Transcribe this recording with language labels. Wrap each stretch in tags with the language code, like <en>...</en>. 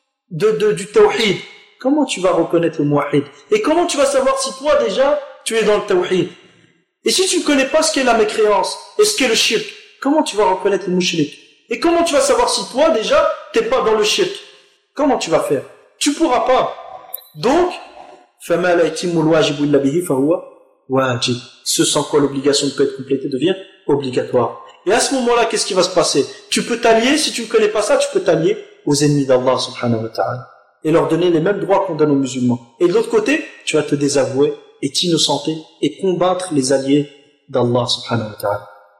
<fr>du tawhid. Comment tu vas reconnaître le muwahhid? Et comment tu vas savoir si toi déjà tu es dans le tawhid? Et si tu ne connais pas ce qu'est la mécréance et ce qu'est le shirk, comment tu vas reconnaître le mushrik? Et comment tu vas savoir si toi déjà t'es pas dans le shirk? Comment tu vas faire? Tu pourras pas.</fr> <ar>Donc, فَمَا لَا يَتِمُّ الْوَاجِبُ إِلَّا بِهِ فَهُوَ وَاجِبُ.</ar> <fr>Ce sans quoi l'obligation peut être complétée devient obligatoire. Et à ce moment-là, qu'est-ce qui va se passer? Tu peux t'allier, si tu ne connais pas ça, tu peux t'allier aux ennemis d'Allah subhanahu wa ta'ala et leur donner les mêmes droits qu'on donne aux musulmans. Et de l'autre côté, tu vas te désavouer et t'innocenter et combattre les alliés d'Allah subhanahu wa ta'ala.</fr>